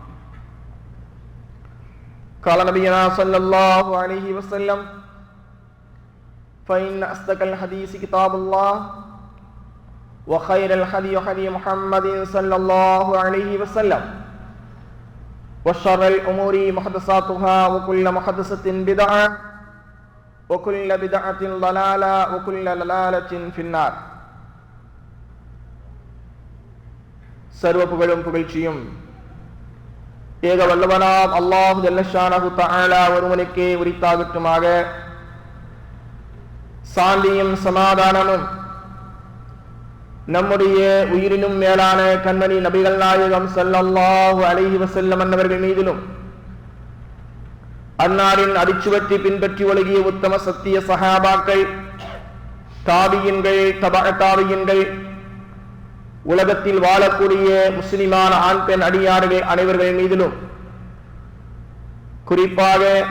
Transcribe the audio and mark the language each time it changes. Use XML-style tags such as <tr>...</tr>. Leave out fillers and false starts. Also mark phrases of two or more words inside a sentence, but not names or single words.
<ar>قال نبينا صلى الله عليه وسلم: فإن أصدق الحديث كتاب الله وخير الهدي هدي محمد صلى الله عليه وسلم وشر الأمور محدثاتها وكل محدثة بدعة وكل بدعة ضلالة وكل ضلالة في النار.</ar> <ta>சர்வ புகழும் புகழ்ச்சியும் ஏக வல்லவனாம்</ta> <ar>الله جل شأنه تعالى</ar> <ta>ஒருவனுக்கே உரித்தாகட்டுமாக. சாந்தியும் சமாதானமும் நம்முடைய உயிரினும் மேலான கண்மணி நபிகள் நாயகம்</ta> <ar>صلى الله عليه وسلم</ar> <ta>அன்னவர்கள் மீதிலும், அன்னாரின் அடிச்சுவற்றி பின்பற்றி ஒழுகிய உத்தம சத்திய சஹாபாக்கள், தாபியின்கள், தபஅ தாபியின்கள், உலகத்தில் வாழக்கூடிய முஸ்லிமான ஆண் பெண் அடியார்கள் அனைவர்கள் மீதிலும், குறிப்பாக</ta>